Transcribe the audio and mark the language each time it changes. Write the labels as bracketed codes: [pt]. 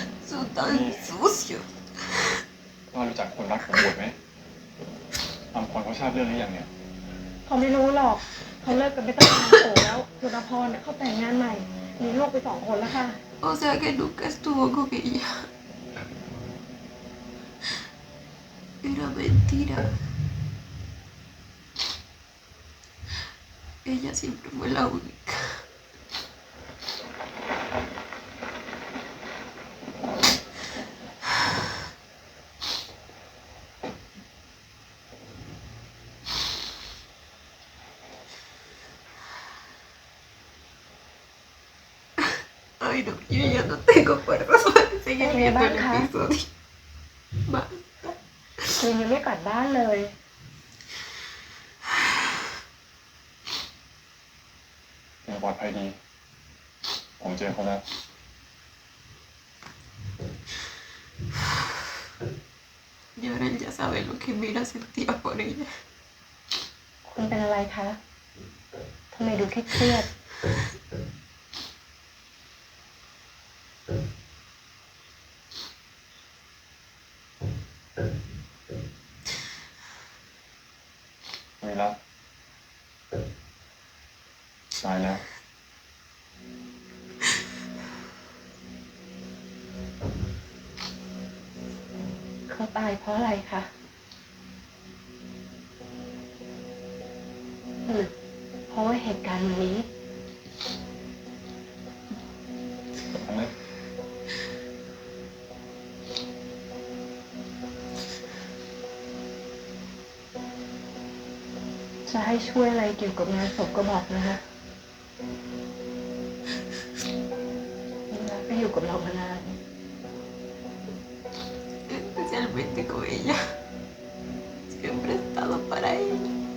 [es] Son tan sucios. [th] ป้ารู้จักคนรักผมบวชไหมอัมพรเขาทราบเรื่องหรือยังเนี่ย เขาไม่รู้หรอก เขาเลิกกันไปตั้งนานโตแล้วส่วนอภรณ์เขาแต่งงานใหม่ มีลูกไป2 คนแล้วค่ะ [es] O sea que nunca estuvo con ella. Era mentira. Ella siempre fue la única. Ay, no, yo ya no tengo fuerzas para Seguí viendo el episodio. Va. [th] คืนนี้ไม่กลับบ้านเลย ยังปลอดภัยดี ผมเจอเขาแล้ว [es] Y ahora él ya sabe lo que Mira sentía por ella. [th] คุณเป็นอะไรคะทำไมดูเครียด วีระตายแล้ว เขาตายเพราะอะไรคะหรือเพราะว่าเหตุการณ์วันนี้ ผมเลย จะให้ช่วยอะไรเกี่ยวกับงานศพก็บอกนะคะก็อยู่กับเรามานาน [es] Especialmente con ella. Siempre he estado para ella.